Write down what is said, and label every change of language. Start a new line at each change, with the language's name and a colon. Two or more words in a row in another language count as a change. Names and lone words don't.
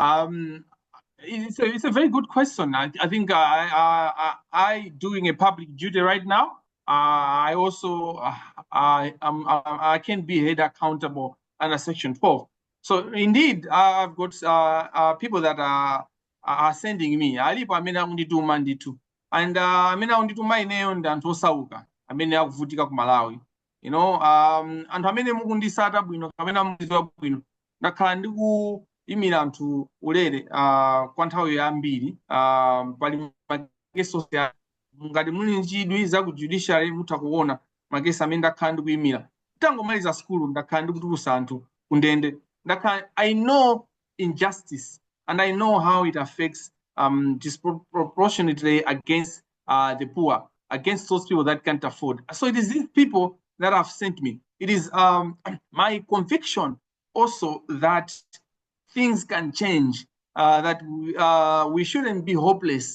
English: It's a very good question. I think I doing a public duty right now. I also I can be held accountable under Section 12. So indeed, I've got people that are sending me.
Nyanja: Alipo amene akundituma ndithu. And amene akundituma ineyo ndi anthu osauka amene akuvutika ku Malawi.
English: You know,
Nyanja: anthu amene mukundisata bwino kapena mukudziwa bwino ndakhala ndikuyimira anthu ulere kwa nthawi yambiri pali makeso ngati muli nchidwi za ku judiciary mutha kuona makesi amene ndakhala ndikuyimira tangomaliza skulu ndakhala ndikutulusa anthu kundende ndakhala
English: I know injustice and I know how it affects disproportionately against the poor, against those people that can't afford. So it is these people that have sent me. It is my conviction also that things can change, that we shouldn't be hopeless.